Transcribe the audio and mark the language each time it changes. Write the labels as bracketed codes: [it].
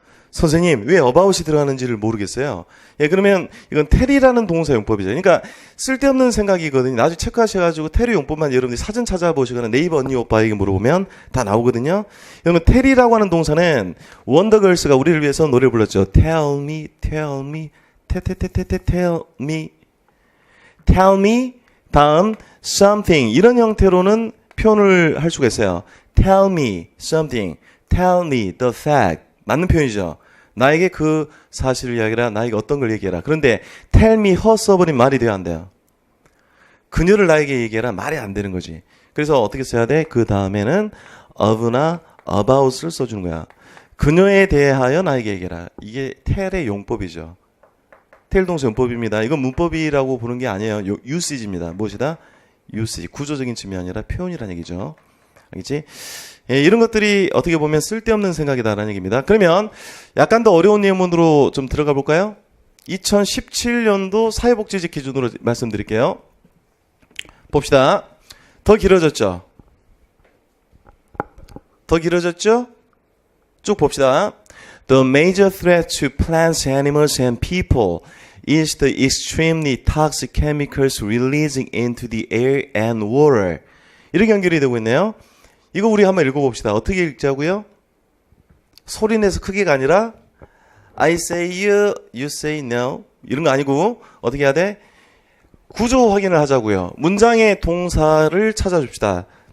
[ko] 선생님, 왜 about이 들어가는지를 모르겠어요. 예, 그러면 이건 tell이라는 동사 용법이죠. 그러니까 쓸데없는 생각이거든요. 나중에 체크하셔가지고 tell 용법만 여러분들이 사전 찾아보시거나 네이버 언니 오빠에게 물어보면 다 나오거든요. 그러면 tell이라고 하는 동사는 원더걸스가 우리를 위해서 노래를 불렀죠. [en] Tell me, tell me, tell me, tell me, [ko] 다음 something 이런 형태로는 표현을 할 수가 있어요. [en] Tell me something, tell me the fact. [ko] 맞는 표현이죠. 나에게 그 사실을 이야기해라. 나에게 어떤 걸 얘기해라. 그런데 [en] tell me her [ko] 써버린 말이 돼야 안 돼요. 그녀를 나에게 얘기해라. 말이 안 되는 거지. 그래서 어떻게 써야 돼? 그 다음에는 of나 about을 써주는 거야. 그녀에 대하여 나에게 얘기해라. 이게 tell의 용법이죠. tell 동사 용법입니다. 이건 문법이라고 보는 게 아니에요. usage입니다. 무엇이다? usage. 구조적인 측면이 아니라 표현이라는 얘기죠. 알겠지? 예, 이런 것들이 어떻게 보면 쓸데없는 생각이다라는 얘기입니다. 그러면 약간 더 어려운 예문으로 좀 들어가 볼까요? 2017년도 사회복지직 기준으로 말씀드릴게요. 봅시다. 더 길어졌죠? 더 길어졌죠? 쭉 봅시다. [en] The major threat to plants, animals, and people is the extremely toxic chemicals releasing into the air and water. [ko] 이렇게 연결이 되고 있네요. 이거 우리 한번 읽어봅시다. 어떻게 읽자고요? 소리 내서 크기가 아니라 [en] I say you, you say no [ko] 이런 거 아니고 어떻게 해야 돼? 구조 확인을 하자고요. 문장의 동사를 찾아줍시다.